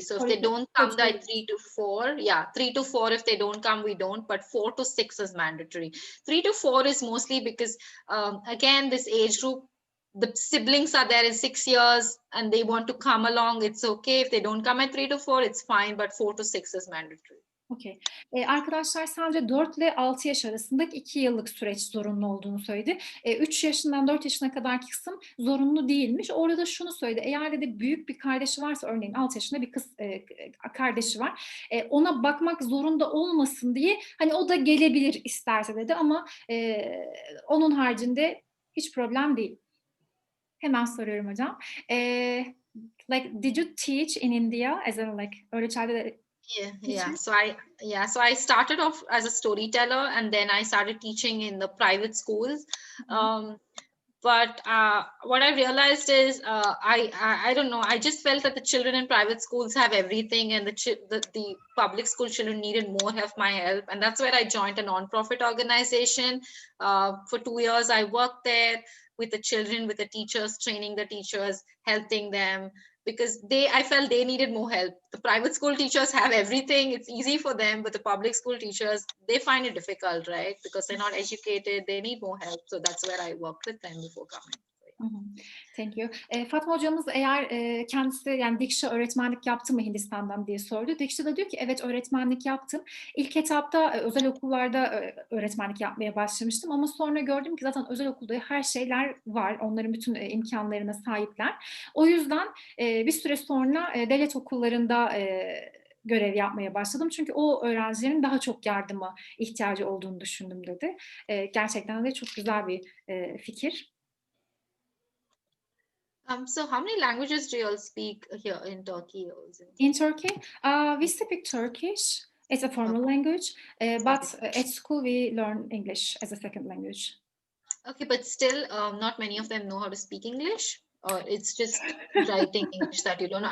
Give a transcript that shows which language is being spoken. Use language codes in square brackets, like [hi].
[en] So if they don't come by 3 to 4, 3 to 4, if they don't come, we don't, but 4 to 6 is mandatory. 3 to 4 is mostly because, again, this age group, the siblings are there in 6 years and they want to come along, it's okay. If they don't come at 3 to 4, it's fine, but 4 to 6 is mandatory. Okay. [tr] Arkadaşlar sadece 4 ile 6 yaş arasındaki 2 yıllık süreç zorunlu olduğunu söyledi. 3 yaşından 4 yaşına kadarki kısım zorunlu değilmiş. Orada da şunu söyledi. Eğer de büyük bir kardeşi varsa, örneğin 6 yaşında bir kız kardeşi var. Ona bakmak zorunda olmasın diye hani o da gelebilir isterse dedi ama onun haricinde hiç problem değil. Hemen soruyorum hocam. [en] Like, did you teach in India as a like early childhood? So I started off as a storyteller, and then I started teaching in the private schools. But what I realized is I don't know, I just felt that the children in private schools have everything, and the public school children needed more of my help, and that's where I joined a non-profit organization. For 2 years I worked there with the children, with the teachers, training the teachers, helping them, because I felt they needed more help. The private school teachers have everything, it's easy for them, but the public school teachers, they find it difficult, right? Because they're not educated, they need more help. So that's where I worked with them before coming. Thank you. [tr] Fatma hocamız eğer kendisi yani Deeksha öğretmenlik yaptı mı Hindistan'dan diye sordu. Deeksha da diyor ki evet, öğretmenlik yaptım. İlk etapta özel okullarda öğretmenlik yapmaya başlamıştım ama sonra gördüm ki zaten özel okulda her şeyler var. Onların bütün imkanlarına sahipler. O yüzden bir süre sonra devlet okullarında görev yapmaya başladım. Çünkü o öğrencilerin daha çok yardıma ihtiyacı olduğunu düşündüm dedi. Gerçekten de çok güzel bir fikir. [en] So how many languages do you all speak here in Turkey? In Turkey, we speak Turkish. It's a formal language, but at school we learn English as a second language. Okay, but still, not many of them know how to speak English, or it's just writing English that you don't know.